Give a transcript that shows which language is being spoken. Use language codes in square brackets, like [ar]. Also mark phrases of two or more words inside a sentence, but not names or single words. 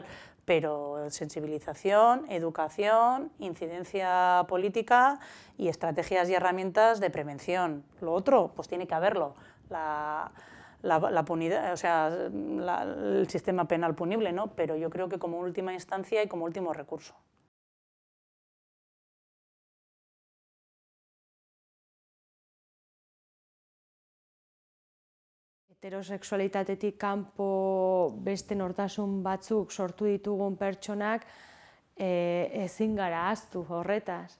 [es] Pero sensibilización, educación, incidencia política y estrategias y herramientas de prevención. Lo otro, pues tiene que haberlo. La punidad, o sea, el sistema penal punible, ¿no? Pero yo creo que como última instancia y como último recurso. [eu] Heterosexualitatetik kanpo beste nortasun batzuk sortu ditugun pertsonak ezin gara ahaztu horretaz.